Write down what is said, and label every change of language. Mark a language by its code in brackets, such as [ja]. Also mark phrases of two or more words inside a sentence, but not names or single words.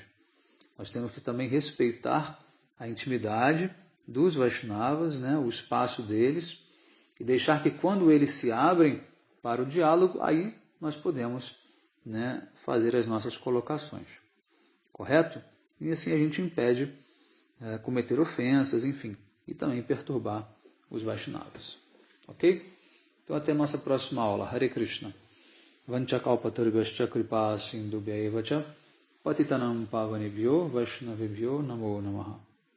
[pt] Nós temos que também respeitar a intimidade dos Vaishnavas, o espaço deles, e deixar que quando eles se abrem para o diálogo, aí nós podemos fazer as nossas colocações. Correto? E assim a gente impede cometer ofensas, enfim, e também perturbar os Vaishnavas. Ok? Então até a nossa próxima aula. Hare Krishna. [sa] Vanchakalpatarvascha kripa sindubhya evacha patitanam pavanebhyo vaishnavebhyo namo namaha.